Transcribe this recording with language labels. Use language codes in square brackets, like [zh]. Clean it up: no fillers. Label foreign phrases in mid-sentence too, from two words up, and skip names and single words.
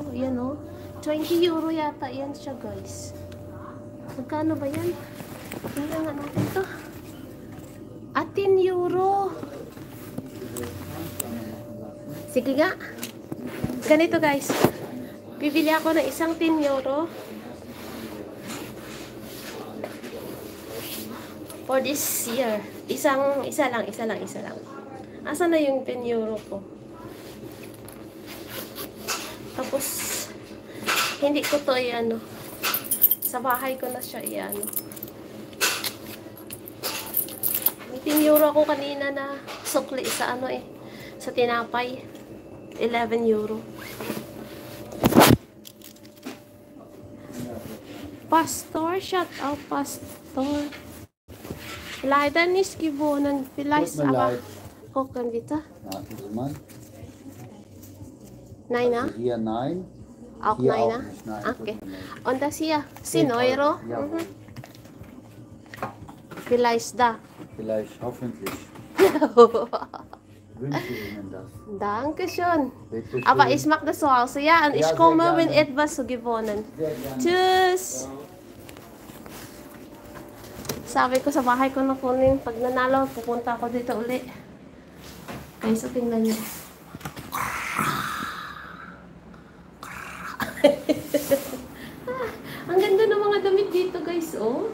[tl] Yan, oh. 20 euro yata yan siya guys. Magkano ba yan? Tingnan nga natin to. 10 euro. Sige nga. Ganito guys. Bibili ako ng isang 10 euro. [en] For this year. [tl] Isa lang. Asan na yung 10 euro ko? Tapos, hindi ko to i-ano. Sa bahay ko na siya i-ano. May 10 euro ako kanina na sukli sa ano eh. Sa tinapay. 11 euro. [en] Pastor, shout out Pastor. [de] Leider nicht gewonnen. Vielleicht aber gucken bitte. Warten Sie mal. Nein, na? Hier nein. Auch Hier nein, auch na? nicht, nein. Okay. Und das hier? 10 Euro? Jawohl. Vielleicht da. Vielleicht, hoffentlich. Wünsche Ihnen das. Dankeschön. Bitte schön. Aber ich mag das zu Hause, ja? Und ich Ja, sehr komme, gerne. wenn etwas so gewonnen. Sehr gerne. Tschüss! [tl] Sabi ko sa bahay ko na kunin. Pag nanalo, pupunta ako dito uli. Okay, so tingnan niyo. Ang ganda ng mga damit dito, guys, oh.